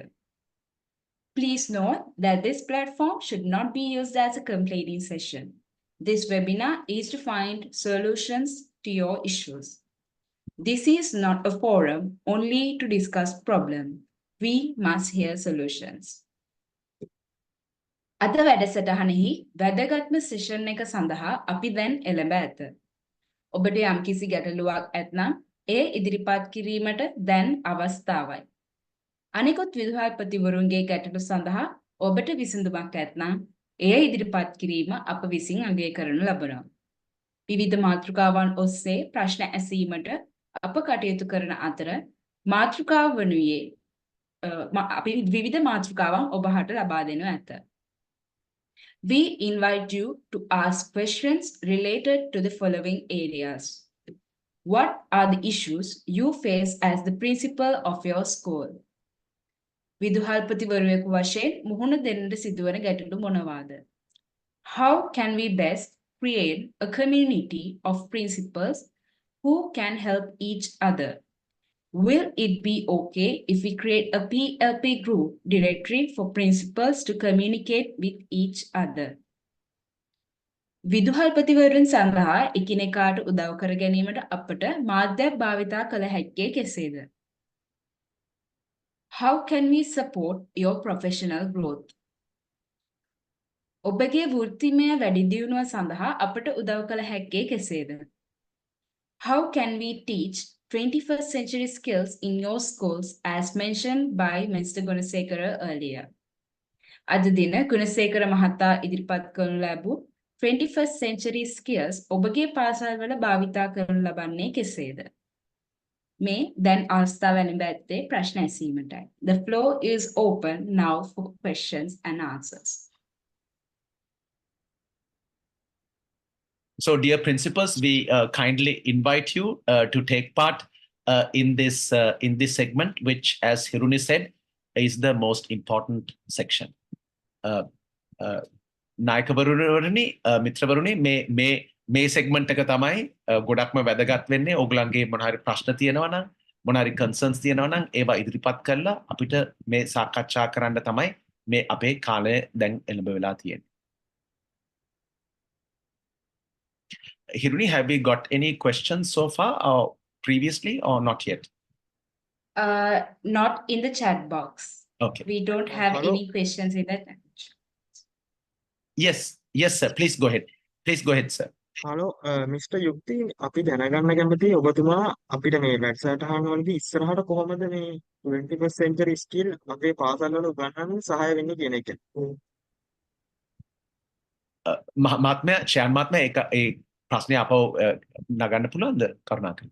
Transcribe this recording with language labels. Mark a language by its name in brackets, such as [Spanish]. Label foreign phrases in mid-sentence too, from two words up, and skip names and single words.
[English] Please note that this platform should not be used as a complaining session. This webinar is to find solutions to your issues. This is not a forum only to discuss problems. We must hear solutions. [Sinhala] අද වැඩසටහනෙහි වැදගත්ම session එක සඳහා අපි දැන් එළඹ ඇත. ඔබට යම්කිසි ගැටලුවක් ඇතනම් එය ඉදිරිපත් කිරීමට දැන් අවස්ථාවයි. අනිකුත් විදුහල්පතිවරුන්ගේ ගැටලු සඳහා ඔබට විසඳුමක් ඇතනම් එය ඉදිරිපත් කිරීම අප විසින් අගය කරනු ලබනවා. විවිධ මාතෘකාවන් ඔස්සේ ප්‍රශ්න ඇසීමට අප කටයුතු කරන අතර මාතෘකාව වනුයේ අපි විවිධ මාතෘකාවන් ඔබට ලබා දෙනු ඇත. [English] We invite you to ask questions related to the following areas. What are the issues you face as the principal of your school? [Sinhala] විදුහල්පතිවරයෙකු වශයෙන් මුහුණ දෙන්නට සිදුවන ගැටලු මොනවාද? [English] How can we best create a community of principals who can help each other? Will it be okay if we create a PLP group directory for principals to communicate with each other? [Sinhala] විදුහල්පතිවරුන් සඳහා එකිනෙකාට උදව් කර ගැනීමට අපට මාධ්‍යයක් භාවිතා කළ හැක්කේ කෙසේද? [English] How can we support your professional growth? [Sinhala] ඔබගේ වෘත්තිමය වැඩිදියුණුව සඳහා අපට උදව් කළ හැක්කේ කෙසේද? [English] How can we teach 21st century skills in your schools as mentioned by Mr. Gunasekara earlier? [Sinhala] අද දින ගුණසේකර මහතා ඉදිරිපත් කරනු ලැබූ [English] 21st century skills [Sinhala] ඔබගේ පාසල්වල භාවිතා කරනු ලබන්නේ කෙසේද? මේ දැන් අවස්ථාව ලැබෙන ඇත්තේ ප්‍රශ්න ඇසීමටයි. [English] The floor is open now for questions and answers. So, dear principals, we kindly invite you to take part in this segment, which, as Hiruni said, is the most important section. [Sinhala] නායකවරුනි, මිත්‍රවරුනි, මේ segment එක තමයි ගොඩක්ම වැදගත් වෙන්නේ. ඕගලන්ගේ මොන හරි ප්‍රශ්න තියෙනවා නම්, මොන හරි concerns තියෙනවා නම් ඒවා ඉදිරිපත් කරලා අපිට මේ සාකච්ඡා කරන්න තමයි මේ අපේ කාලය දැන් එළඹ වෙලා තියෙන්නේ. [English] Hiruni, have we got any questions so far or previously or not yet? Not in the chat box. Okay. We don't have Hello? any questions in that. Yes, sir. Please go ahead. Please go ahead, sir. [Sinhala] හලෝ මිස්ටර් යුක්ති අපි දැනගන්න කැමතියි ඔබතුමා අපිට මේ වැඩසටහන් වලදී ඉස්සරහට කොහොමද මේ [English] 21st century skill [Sinhala] අපේ පාසල්වල උගන්වන්න සහාය වෙන්නේ කියන එක. මහත්මයා, ෂෑන් මහත්මයා ඒ ප්‍රශ්නේ අපව නගන්න පුළුවන්ද කරුණාකරලා?